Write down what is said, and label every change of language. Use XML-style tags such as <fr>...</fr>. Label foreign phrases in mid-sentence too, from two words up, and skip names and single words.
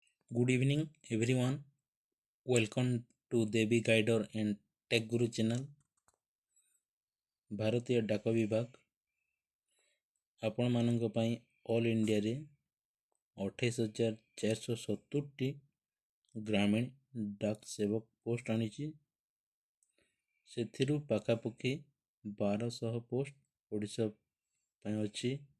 <en>Good evening, everyone. Welcome to Devi Guider and Tech Guru channel.</en> <or>ଭାରତୀୟ ଡାକ ବିଭାଗ ଆପଣମାନଙ୍କ ପାଇଁ ଅଲ୍ ଇଣ୍ଡିଆରେ 28,470ଟି ଗ୍ରାମୀଣ ଡାକ ସେବକ ପୋଷ୍ଟ ଆଣିଛି। ସେଥିରୁ ପାଖାପାଖି 1200 ପୋଷ୍ଟ ଓଡ଼ିଶା ପାଇଁ ଅଛି।</or>